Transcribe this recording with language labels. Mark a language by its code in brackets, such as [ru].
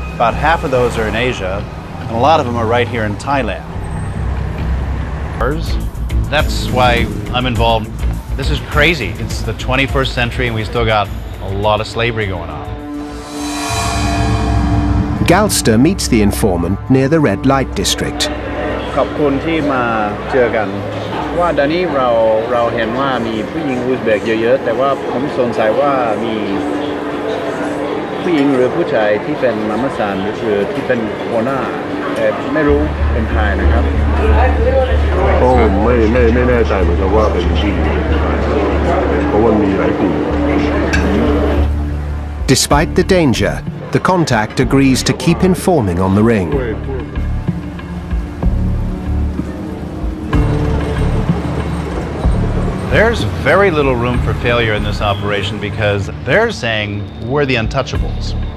[en] About half of those are in Asia, and a lot of them are right here in Thailand. That's why I'm involved. This is crazy. It's the 21st century and we still got a lot of slavery going on. Galster meets the informant near the red light district. [th] ขอบคุณที่มาเจอกันว่าตอนนี้เราเห็นว่ามีผู้หญิงอุซเบกเยอะๆแต่ว่าผมสงสัยว่ามีผู้หญิงหรือผู้ชายที่เป็นมาม่าซานหรือที่เป็นหัวหน้าแต่ไม่รู้เป็นใครนะครับ ผมไม่แน่ใจเหมือนกันว่าเป็นผู้หญิงเพราะว่ามีหลายกลุ่ม [en] Despite the danger, the contact agrees to keep informing on the ring. There's very little room for failure in this operation because they're saying we're the untouchables.